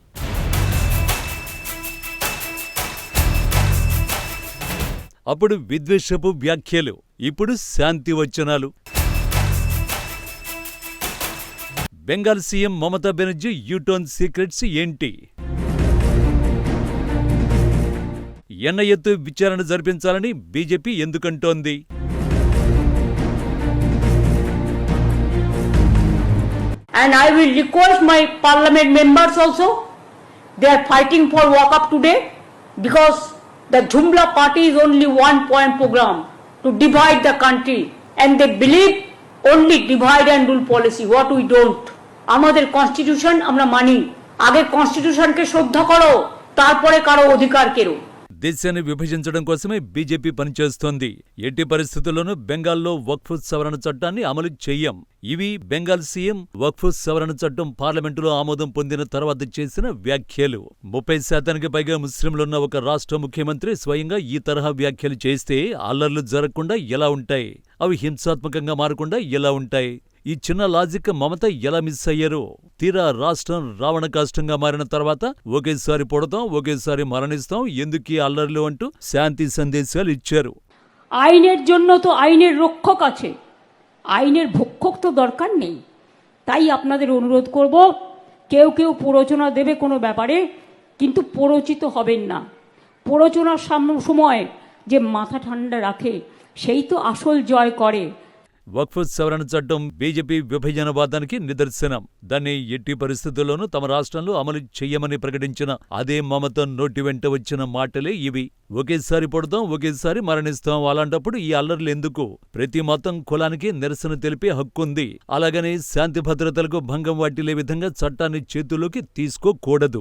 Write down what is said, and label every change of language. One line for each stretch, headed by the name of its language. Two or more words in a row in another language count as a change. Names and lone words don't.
Telugu: అప్పుడు విద్వేషపు వ్యాఖ్యలు, ఇప్పుడు శాంతి వచనాలు. బెంగాల్ సీఎం మమతా బెనర్జీ
English: U-turn secrets
Telugu: ఏంటి? ఎన్ఐఏతో విచారణ జరిపించాలని బీజేపీ ఎందుకంటోంది?
English: And I will request my parliament members also, they are fighting for walk up today because the Jumla party is only one point program to divide the country and they believe only divide and rule policy, what we don't.
Bangla: আমাদের কনস্টিটিউশন আমরা মানি, আগে কনস্টিটিউশনকে শ্রদ্ধা করো, তারপরে কারো অধিকার কেরো.
Telugu: దేశాన్ని విభజించడం కోసమే బీజేపీ పనిచేస్తోంది. ఎట్టి పరిస్థితుల్లోనూ బెంగాల్లో వక్ఫ్ సవరణ చట్టాన్ని అమలు చెయ్యం. ఇవి బెంగాల్ సీఎం వక్ఫ్ సవరణ చట్టం పార్లమెంటులో ఆమోదం పొందిన తర్వాత చేసిన వ్యాఖ్యలు. 30% పైగా ముస్లింలున్న ఒక రాష్ట్ర ముఖ్యమంత్రి స్వయంగా ఈ తరహా వ్యాఖ్యలు చేస్తే అల్లర్లు జరగకుండా ఎలా ఉంటాయి? అవి హింసాత్మకంగా మారకుండా ఎలా ఉంటాయి? ఈ చిన్న లాజిక్ మమత ఎలా మిస్ అయ్యారో? తీరా రాష్ట్రం రావణ కాష్టంగా మారిన తర్వాత ఒకేసారి పుడతాం, ఒకేసారి మరణిస్తాం, ఎందుకీ అల్లర్లు అంటూ శాంతి సందేశాలు ఇచ్చారు.
Bangla: আইনের জন্য তো আইনের রক্ষক আছে, আইনের ভক্ষক তো দরকার নেই. তাই আপনাদের অনুরোধ করব, কেউ কেউ প্ররোচনা দেবে কোনো ব্যাপারে, কিন্তু প্ররোচিত হবেন না. প্ররোচনার সময় যে মাথা ঠান্ডা রাখে সেই তো আসল জয় করে.
Telugu: వక్ఫ్ సవరణ చట్టం బీజేపీ విభజనవాదానికి నిదర్శనం. దాన్ని ఎట్టి పరిస్థితుల్లోనూ తమ రాష్ట్రంలో అమలు చెయ్యమని ప్రకటించిన అదే మమత నోటి వెంట వచ్చిన మాటలే ఇవి. ఒకేసారి పుడతాం, ఒకేసారి మరణిస్తాం. అలాంటప్పుడు ఈ అల్లర్లు ఎందుకు? ప్రతి మతం కులానికి నిరసన తెలిపే హక్కుంది. అలాగని శాంతి భద్రతలకు భంగం వాటిల్లే విధంగా చట్టాన్ని చేతుల్లోకి తీసుకోకూడదు.